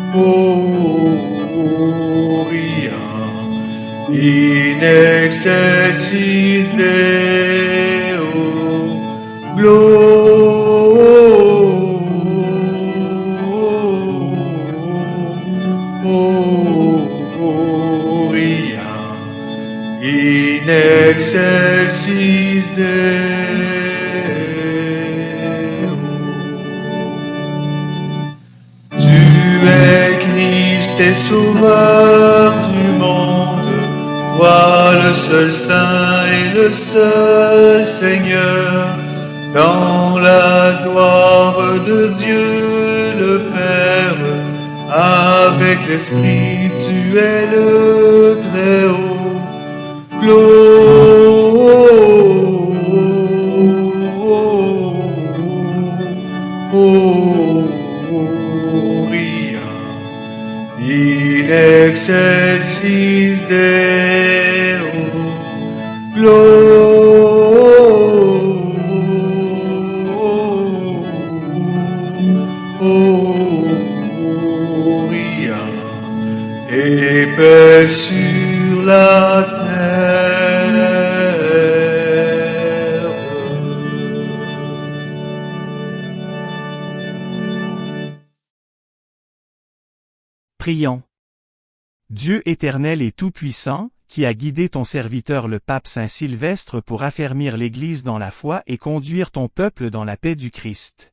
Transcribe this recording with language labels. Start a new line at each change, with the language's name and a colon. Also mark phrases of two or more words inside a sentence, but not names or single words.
Latin: Gloria in excelsis excelsis Deo, Gloria in excelsis Deo.
French: Tu es Christ et Sauveur du monde, toi le seul Saint et le seul Seigneur, dans la gloire de Dieu le Père, avec l'Esprit tu es le Très-Haut.
Latin: Gloria in excelsis Deo,
French: Gloria et paix sur la terre. Prions. Dieu éternel et tout-puissant, qui a guidé ton serviteur le pape Saint Sylvestre pour affermir l'Église dans la foi et conduire ton peuple dans la paix du Christ.